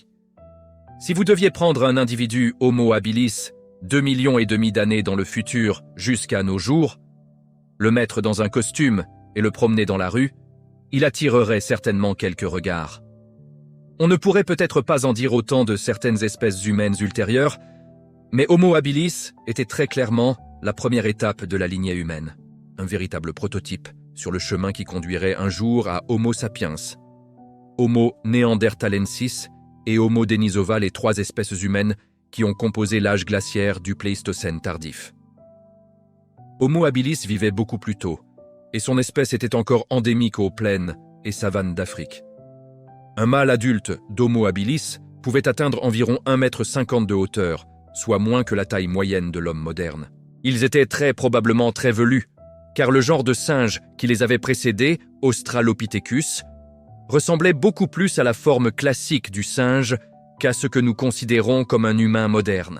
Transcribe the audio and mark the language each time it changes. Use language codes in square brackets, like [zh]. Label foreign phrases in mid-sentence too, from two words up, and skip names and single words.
[fr] Si vous deviez prendre un individu Homo habilis 2,5 millions d'années dans le futur jusqu'à nos jours, le mettre dans un costume et le promener dans la rue, il attirerait certainement quelques regards. On ne pourrait peut-être pas en dire autant de certaines espèces humaines ultérieures, mais Homo habilis était très clairement la première étape de la lignée humaine, un véritable prototype sur le chemin qui conduirait un jour à Homo sapiens, Homo neanderthalensis et Homo denisova, les 3 espèces humaines qui ont composé l'âge glaciaire du Pléistocène tardif. Homo habilis vivait beaucoup plus tôt, et son espèce était encore endémique aux plaines et savanes d'Afrique. Un mâle adulte d'Homo habilis pouvait atteindre environ 1,50 m de hauteur, soit moins que la taille moyenne de l'homme moderne. Ils étaient très probablement très velus, car le genre de singe qui les avait précédés, Australopithecus, ressemblait beaucoup plus à la forme classique du singe qu'à ce que nous considérons comme un humain moderne.